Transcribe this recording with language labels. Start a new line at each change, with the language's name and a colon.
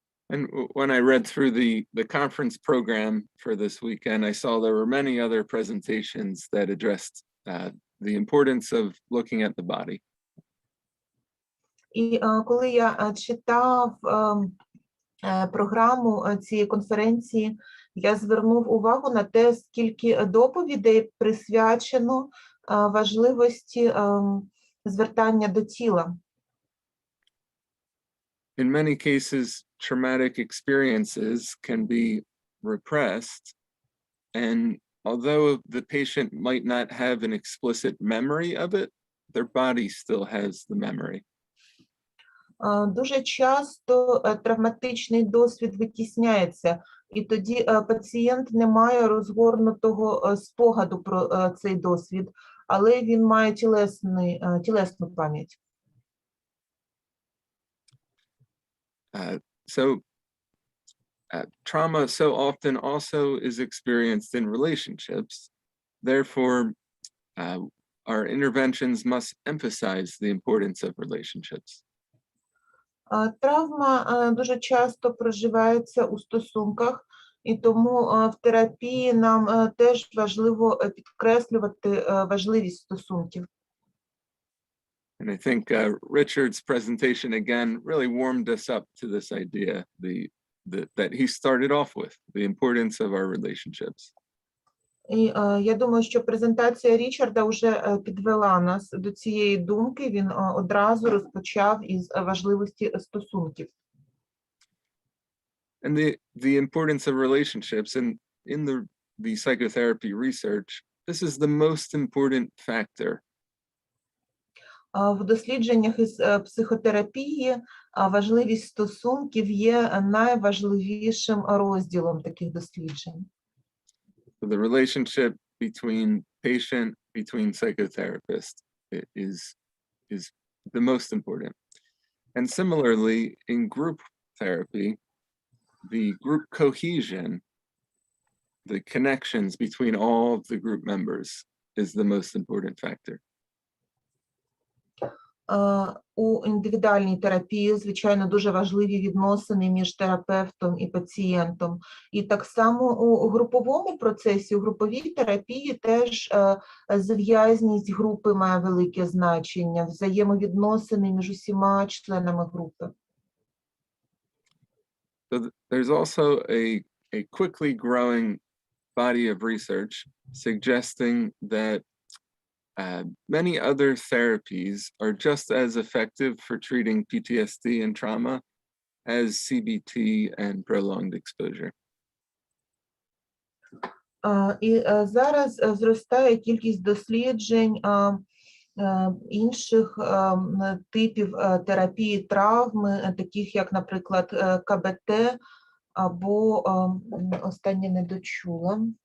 English: And when I read through the conference program for this weekend, I saw there were many other presentations that addressed the importance of looking at the body.
Ukrainian: І коли я читав програму цієї конференції, я звернув увагу на те, скільки доповідей присвячено важливості звертання до тіла.
English: In many cases, traumatic experiences can be repressed, and although the patient might not have an explicit memory of it, their body still has the memory.
Ukrainian: Дуже часто травматичний досвід витісняється, і тоді пацієнт не має розгорнутого спогаду про цей досвід, але він має тілесну пам'ять.
English: Trauma so often also is experienced in relationships. Therefore, our interventions must emphasize the importance of relationships.
Ukrainian: Травма дуже часто проживається у стосунках, і тому в терапії нам теж важливо підкреслювати важливість стосунків.
English: And I think Richard's presentation again really warmed us up to this idea that he started off with, the importance of our relationships.
Ukrainian: І я думаю, що презентація Річарда вже підвела нас до цієї думки, він одразу розпочав із важливості стосунків.
English: And the importance of relationships, and in the psychotherapy research, this is the most important factor.
Ukrainian: В дослідженнях із психотерапії важливість стосунків є найважливішим розділом таких досліджень.
English: So the relationship between patient, between psychotherapists is the most important. And similarly, in group therapy, the group cohesion, the connections between all of the group members is the most important factor.
Ukrainian: У індивідуальній терапії, звичайно, дуже важливі відносини між терапевтом і пацієнтом. І так само у груповому процесі, у груповій терапії теж зв'язність групи має велике значення, взаємовідносини між усіма членами групи.
English: So there's also a quickly growing body of research suggesting that many other therapies are just as effective for treating PTSD and trauma as CBT and prolonged exposure.
Ukrainian: І зараз зростає кількість досліджень інших типів терапії травми, таких як, наприклад, КБТ або останнє не дочула.